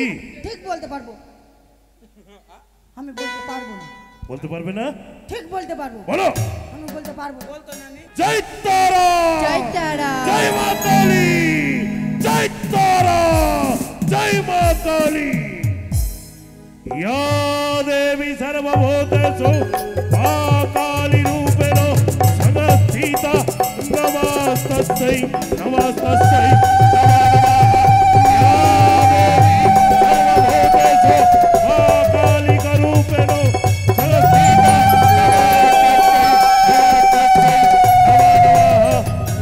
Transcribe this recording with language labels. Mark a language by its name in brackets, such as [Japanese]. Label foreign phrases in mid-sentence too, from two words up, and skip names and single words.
[Bangla] ঠিক বলতে পারবো। আমি বলতে পারবো না। বলতে পারবে না? ঠিক বলতে পারবো। বলো। আমি বলতে পারবো। বলতো নানি। জয় তারা, জয় তারা, জয় মা কালী, জয় তারা, জয় মা কালী। [Sanskrit] या देवी सर्वभूतेषु मा काली रूपेण संस्थिता नमस्तस्यै नमस्तस्यै नमो नमः। या देवी सर्वभूतेषु मा कालिका रूपेण संस्थिता नमस्तस्यै नमो नमः।